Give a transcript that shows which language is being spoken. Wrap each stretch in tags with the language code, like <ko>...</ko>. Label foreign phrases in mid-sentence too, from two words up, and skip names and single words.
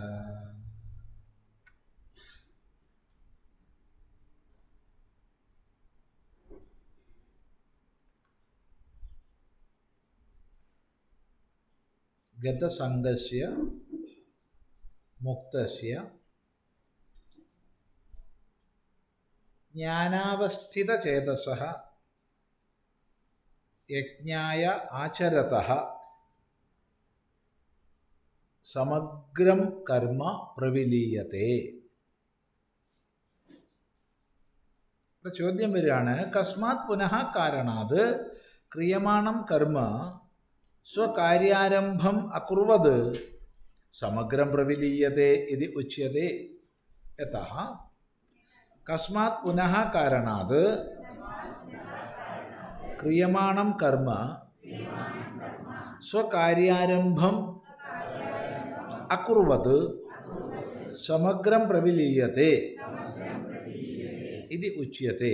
<sa>गतसङ्गस्य मुक्तस्य ज्ञानावस्थितचेतसः यज्ञाय आचरतः समग्रं कर्म प्रविलीयते।</sa> <ml>ചോദ്യം വരികയാണ്,</ml> <sa>കസ്മാത് പുനഃ കാരണാത് ക്രിയമാണം കർമ്മ സ്വകാര്യാരംഭം അകുർവത് സമഗ്രം പ്രവിലീയത്തെ ഇതി ഉച്യത്തെ. യതഃ കസ്മാത് പുനഃ കാരണാത് ക്രിയമാണം കർമ്മ സ്വകാര്യാരംഭം അകുർവത് സമഗ്രം പ്രവിലീയത്തെ ഇതി ഉച്യത്തെ.</sa>